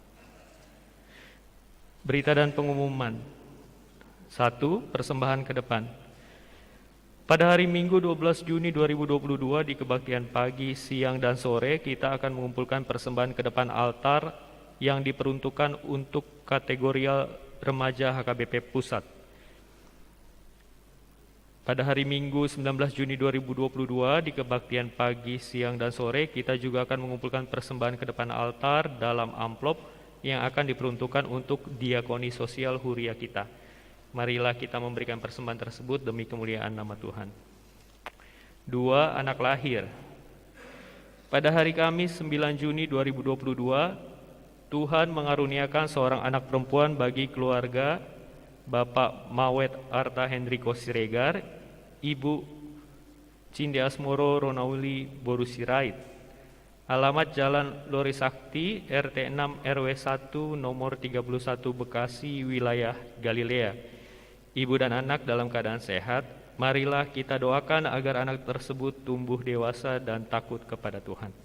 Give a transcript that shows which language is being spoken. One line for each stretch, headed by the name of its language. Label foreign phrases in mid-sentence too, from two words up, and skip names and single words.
Indonesian: Berita dan pengumuman. 1. Persembahan ke depan. Pada hari Minggu 12 Juni 2022 di kebaktian pagi, siang, dan sore kita akan mengumpulkan persembahan ke depan altar yang diperuntukkan untuk kategorial remaja HKBP Pusat. Pada hari Minggu 19 Juni 2022 di kebaktian pagi, siang, dan sore kita juga akan mengumpulkan persembahan ke depan altar dalam amplop yang akan diperuntukkan untuk diakoni sosial huria kita. Marilah kita memberikan persembahan tersebut demi kemuliaan nama Tuhan. 2. Anak lahir. Pada hari Kamis 9 Juni 2022, Tuhan mengaruniakan seorang anak perempuan bagi keluarga Bapak Mawet Arta Hendriko Siregar, Ibu Cinde Asmoro Ronauli Borusirait. Alamat Jalan Lori Sakti, RT 6 RW 1 nomor 31 Bekasi, wilayah Galilea. Ibu dan anak dalam keadaan sehat, marilah kita doakan agar anak tersebut tumbuh dewasa dan takut kepada Tuhan.